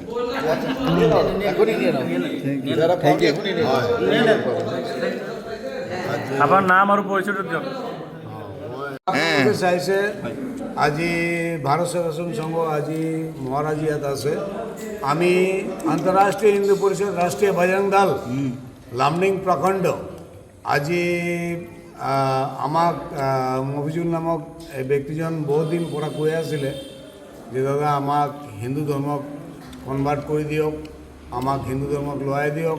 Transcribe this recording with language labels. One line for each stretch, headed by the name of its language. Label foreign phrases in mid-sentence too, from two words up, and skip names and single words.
Bangla: এখনই নিয়ে নাও, যারা খাবে এখনই নিয়ে নাও। আপনার নাম আর পরিচয়টা দিন।
Assamese: চাইছে আজি ভারত সেবাশ্রম সংঘ আজি মহারাজ ইয়াত আছে। আমি আন্তঃরাষ্ট্রীয় হিন্দু পরিষদ রাষ্ট্রীয় বজরং দল লামডিং প্রখণ্ড আজি আমাক মফিজুল নামক এই ব্যক্তিজন বহুত দিন পৰা কৈ আছিলে যে দাদা আমাক হিন্দু ধৰ্মক কনভাৰ্ট কৰি দিয়ক, আমাক হিন্দু ধৰ্মক লোৱাই দিয়ক।